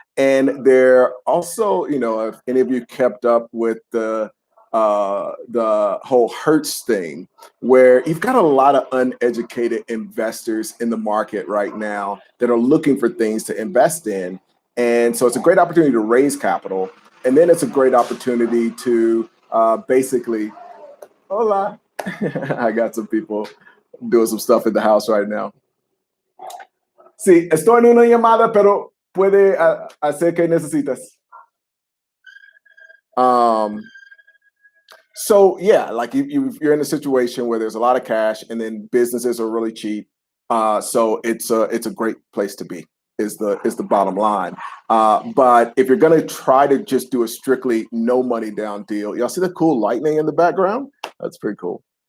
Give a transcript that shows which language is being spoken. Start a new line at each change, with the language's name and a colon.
English: And they're also, if any of you kept up with the whole Hertz thing, where you've got a lot of uneducated investors in the market right now that are looking for things to invest in. And so it's a great opportunity to raise capital. And then it's a great opportunity to basically,
Spanish: hola.
English: I got some people doing some stuff in the house right now.
Spanish: Sí, estoy en una llamada, pero puede hacer que necesitas.
English: So yeah, like you're in a situation where there's a lot of cash, and then businesses are really cheap. So it's a great place to be. Is the bottom line. But if you're gonna try to just do a strictly no money down deal, y'all see the cool lightning in the background? That's pretty cool.